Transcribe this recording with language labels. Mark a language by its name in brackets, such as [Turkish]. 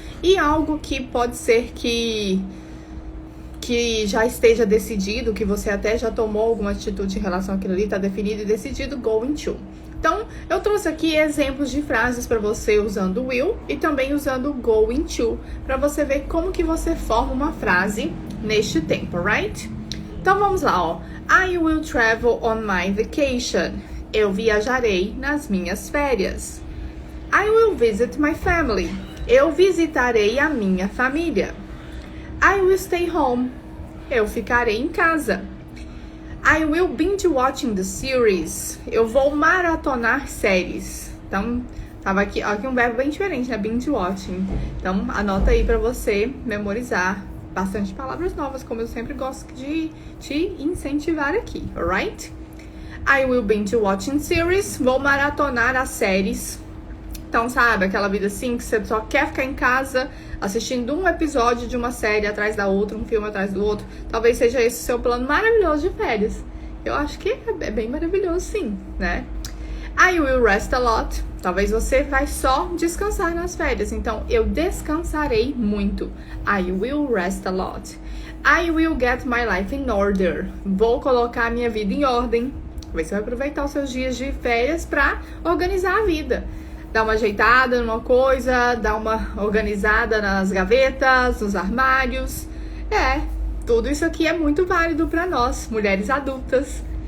[Portuguese] E algo que pode ser que já esteja decidido, que você até já tomou alguma atitude em relação àquilo ali, tá definido e decidido, going to. Então, eu trouxe aqui exemplos de frases para você usando will e também usando going to, para você ver como que você forma uma frase neste tempo, right? Então, vamos lá, ó. [English] I will travel on my vacation. [Portuguese] Eu viajarei nas minhas férias. [English] I will visit my family. [Portuguese] Eu visitarei a minha família. [English] I will stay home. [Portuguese] Eu ficarei em casa. [English] I will binge watching the series. [Portuguese] Eu vou maratonar séries. Então, tava aqui um verbo bem diferente, né? Binge watching. Então, anota aí pra você memorizar bastante palavras novas, como eu sempre gosto de te incentivar aqui, alright? [English] I will binge watching series. [Portuguese] Vou maratonar as séries. Então, sabe, aquela vida assim que você só quer ficar em casa assistindo um episódio de uma série atrás da outra, um filme atrás do outro. Talvez seja esse o seu plano maravilhoso de férias. Eu acho que é bem maravilhoso, sim, né? [English] I will rest a lot. [Portuguese] Talvez você vai só descansar nas férias. Então, eu descansarei muito. [English] I will rest a lot. I will get my life in order. [Portuguese] Vou colocar a minha vida em ordem. Talvez você vai aproveitar os seus dias de férias para organizar a vida. Dar uma ajeitada numa coisa, dar uma organizada nas gavetas, nos armários, Tudo isso aqui é muito válido para nós, mulheres adultas.